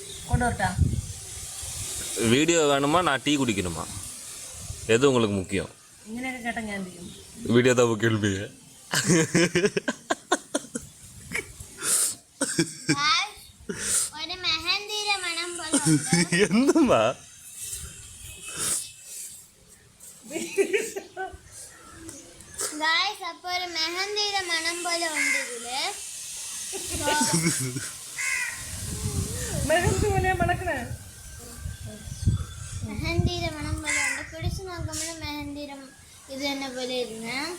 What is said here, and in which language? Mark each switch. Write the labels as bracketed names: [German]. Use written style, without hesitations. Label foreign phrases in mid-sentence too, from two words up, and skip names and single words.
[Tamil] வீடியோ வேணுமா நான் டீ குடிக்கணுமா எது உங்களுக்கு முக்கியம் வீடியோ தான் கேள்வி എന്തുമ്മാ [Malayalam] ഗായ്സ് അപ്പോൾ ഒരു മെഹന്തിയുടെ മണം പോലെ ഉണ്ട് ഇതില് മെഹന്തിയുടെ മണം പോലെ ഉണ്ട് പിടിച്ചു നോക്കുമ്പോൾ മെഹന്തിയുടെ ഇത് തന്നെ പോലെ ഇരുന്ന്